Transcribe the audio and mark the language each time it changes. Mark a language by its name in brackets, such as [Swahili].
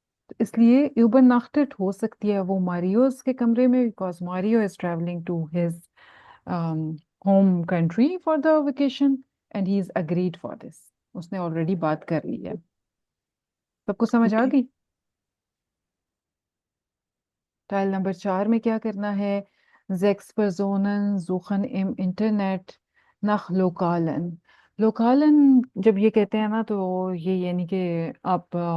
[Hindi] तो इसलिए यूबरनाख्टेट हो सकती है वो मारियोस के कमरे में, [English] Because Mario is travelling to his home country for the vacation and he is agreed for this. [Hindi] उसने ऑलरेडी बात कर ली है। सबको समझ आ गई? टाइल नंबर 4 में क्या करना है? [German] sechs Personen suchen im Internet nach Lokalen। [Hindi] लोकालन जब ये कहते हैं ना तो ये यानी कि आप